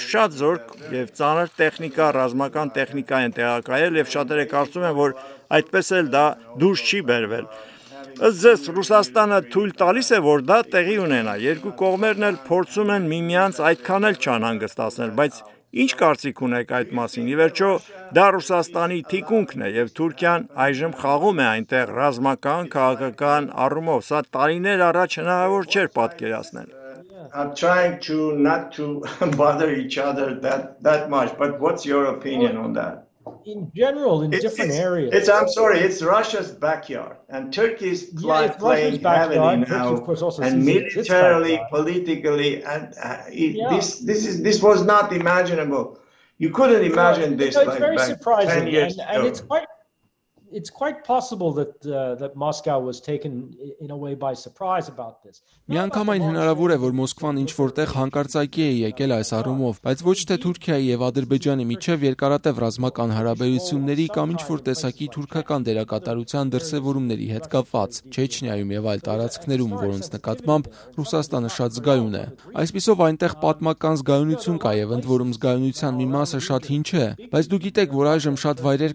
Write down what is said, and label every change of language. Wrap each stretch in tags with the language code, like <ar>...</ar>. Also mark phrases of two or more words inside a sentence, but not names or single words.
<hy>շատ զորք եւ ծանր տեխնիկա, ռազմական տեխնիկա են տեղակայել եւ շատերը կարծում են, որ այդպես էլ դա դուրս չի բերվել։ Ըստ ձեզ, Ռուսաստանը թույլ տալիս է, որ դա տեղի ունենա։ Երկու կողմերն էլ փորձում են միմյանց այդքան էլ չանհանգստացնել, բայց ինչ կարծիք ունեք այդ մասին։ Ի վերջո, դա Ռուսաստանի թիկունքն է եւ Թուրքիան այժմ խաղում է այնտեղ ռազմական, քաղաքական առումով։ Սա տարիներ առաջ հնարավոր չէր պատկերացնել։</hy> <en>I'm trying to not to bother each other that much, but what's your opinion on that? In general, in different areas. I'm sorry, it's Russia's backyard, and Turkey is playing heavily now, and militarily, politically, and this was not imaginable. You couldn't imagine this it's very like surprising, 10 years and ago. it's quite possible that Moscow was taken in a way by surprise about this.</en> <hy>Միանգամայն հնարավոր է, որ Մոսկվան ինչ որտեղ հանկարծակի է եկել այս առումով, բայց ոչ թե Թուրքիայի եւ Ադրբեջանի միջև երկարատև ռազմական հարաբերությունների կամ ինչ որ տեսակի թուրքական դերակատարության դրսևորումների հետ կապված, Չեչնիայում եւ այլ տարածքներում, որոնց նկատմամբ Ռուսաստանը շատ զգայուն է։ Այսպիսով այնտեղ պատմական զգայունություն կա եւ ընդ որում զգայունության մի մասը շատ հին չէ, բայց դուք գիտեք, որ այժմ շատ վայրեր</hy>